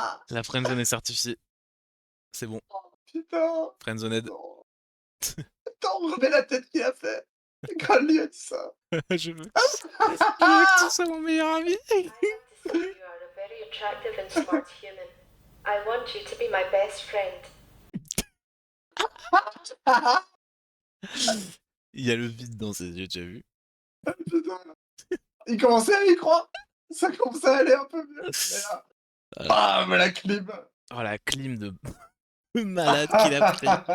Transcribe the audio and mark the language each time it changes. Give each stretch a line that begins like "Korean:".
French: La friendzone est certifiée. C'est bon, putain.
English: friendzoned.
French: Non. Attends, on remet la tête qu'il a fait. Quand lui a dit ça. Je veux que tu sois mon meilleur ami.
English: I have to say you are a very attractive and smart human. I want you to be my best friend.
French: Il y a le vide dans ses yeux, tu as vu? Putain. Il commençait à y croire. Ça commençait à aller un peu mieux. Mais là, bam, la clim. Oh la clim de malade qu'il a pris.